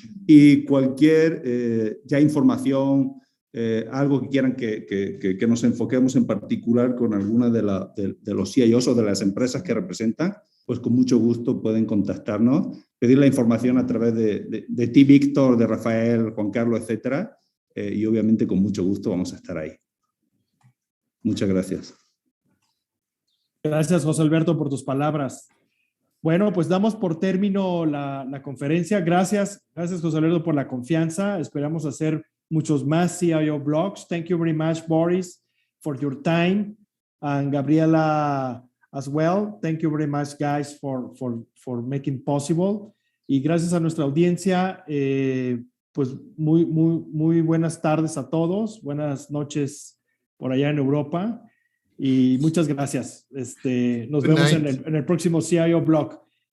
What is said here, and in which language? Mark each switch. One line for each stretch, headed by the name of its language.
Spanish: Y cualquier información, algo que quieran que nos enfoquemos en particular con alguna de los CIOs o de las empresas que representan, pues con mucho gusto pueden contactarnos, pedir la información a través de ti, Víctor, de Rafael, Juan Carlos, etcétera, y obviamente con mucho gusto vamos a estar ahí. Muchas gracias. Gracias, José Alberto, por tus palabras. Bueno, pues damos por término la conferencia. Gracias, José Alberto, por la confianza. Esperamos hacer muchos más CIO blogs.
English: Thank you very much, Boris, for your time, and Gabriela as well. Thank you very much, guys, for making possible.
Spanish: Y gracias a nuestra audiencia, pues muy buenas tardes a todos. Buenas noches por allá en Europa. Y muchas gracias. Nos vemos en el próximo CIO blog.